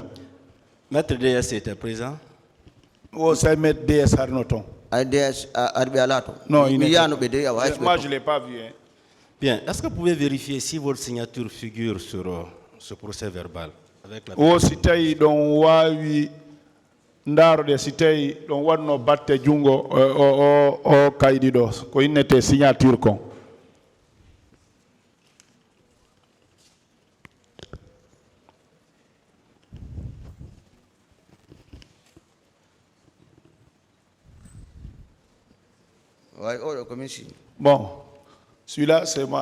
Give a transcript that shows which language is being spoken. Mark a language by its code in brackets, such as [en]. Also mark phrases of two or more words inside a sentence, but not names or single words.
[fr] Maître DS était présent? Oh, c'est Maître DS Arnoton. Non, il n'est pas. Moi, je ne l'ai pas vu. Hein. Bien. Est-ce que vous pouvez vérifier si votre signature figure sur ce procès verbal? Oh, c'était donc Wawi. [ff] Ndaro de sitei don wadno batte jungo o kaydi do ko innete signature kon. [fr] Bon, celui-là c'est moi.